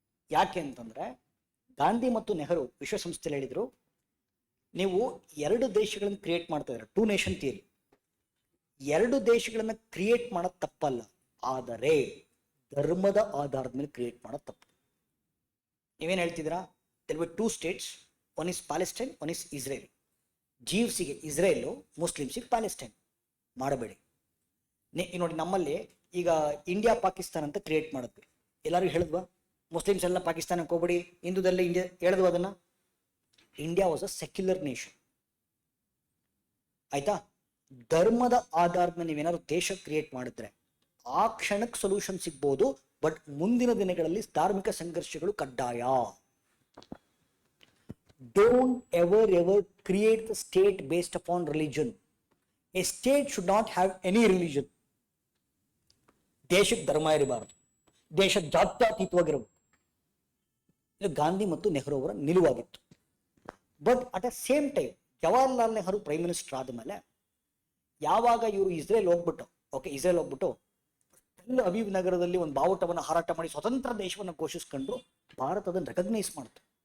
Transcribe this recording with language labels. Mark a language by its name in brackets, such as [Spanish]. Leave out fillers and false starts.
[Kannada] ಯಾಕೆ ಅಂತಂದ್ರೆ ಗಾಂಧಿ ಮತ್ತು ನೆಹರು ವಿಶ್ವಸಂಸ್ಥೆಯಲ್ಲಿ ಹೇಳಿದ್ರು, ನೀವು ಎರಡು ದೇಶಗಳನ್ನು ಕ್ರಿಯೇಟ್ ಮಾಡ್ತಾ ಇದ್ದಾರೆ, 2 ನೇಷನ್ ಥಿಯರಿ. ಎರಡು ದೇಶಗಳನ್ನ ಕ್ರಿಯೇಟ್ ಮಾಡೋದು ತಪ್ಪಲ್ಲ, ಆದರೆ ಧರ್ಮದ ಆಧಾರದ ಮೇಲೆ ಕ್ರಿಯೇಟ್ ಮಾಡೋದು ತಪ್ಪು. ನೀವೇನು ಹೇಳ್ತಿದ್ದೀರಾ? [English] there were 2 states, one is Palestine, one is Israel. [Kannada] ಜೀವ್ಸಿಗೆ Israel, ಮುಸ್ಲಿಮ್ಸಿಗೆ Palestine ಮಾಡಬೇಡಿ. ನೋಡಿ, ನಮ್ಮಲ್ಲಿ ಈಗ ಇಂಡಿಯಾ ಪಾಕಿಸ್ತಾನ ಅಂತ ಕ್ರಿಯೇಟ್ ಮಾಡಿದ್ವಿ. ಎಲ್ಲರಿಗೂ ಹೇಳಿದ್ವಾ? ಮುಸ್ಲಿಮ್ಸ್ ಎಲ್ಲ ಪಾಕಿಸ್ತಾನಕ್ಕೆ ಹೋಗ್ಬೇಡಿ, ಹಿಂದೂದಲ್ಲಿ ಇಂಡಿಯಾ ಹೇಳಿದ್ವಾ ಅದನ್ನ? [English] India was a secular nation. [Kannada] ಆಯ್ತಾ? ಧರ್ಮದ ಆಧಾರದ ಮೇಲೆ ನೀವೇನಾದ್ರು ದೇಶ ಕ್ರಿಯೇಟ್ ಮಾಡಿದ್ರೆ ಆ ಕ್ಷಣಕ್ಕೆ ಸೊಲ್ಯೂಷನ್ ಸಿಗ್ಬೋದು, ಬಟ್ ಮುಂದಿನ ದಿನಗಳಲ್ಲಿ ಧಾರ್ಮಿಕ ಸಂಘರ್ಷಗಳು ಕಡ್ಡಾಯ. [English] Don't ever create the state based upon religion. A state should not have any religion. [Kannada] ದೇಶಕ್ಕೆ ಧರ್ಮ ಇರಬಾರದು, ದೇಶ ಜಾತ್ಯತೀತವಾಗಿರಬೇಕು. ಇದು ಗಾಂಧಿ ಮತ್ತು ನೆಹರು ಅವರ ನಿಲುವಾಗಿತ್ತು. [English] but at a same time [Kannada] Jawaharlal Nehru prime minister ಆದಮೇಲೆ ಯಾವಾಗ ಇವರು ಇಸ್ರೇಲ್ ಹೋಗ್ಬಿಟ್ಟು ಟೆಲ್ ಅವೀವ್ ನಗರದಲ್ಲಿ ಒಂದು ಬಾವುಟವನ್ನು ಹಾರಾಟ ಮಾಡಿ ಸ್ವತಂತ್ರ ದೇಶವನ್ನು ಘೋಷಿಸ್ಕೊಂಡ್ರು, ಭಾರತ ಅದನ್ನು ರೆಕಗ್ನೈಸ್ ಮಾಡ್ತು.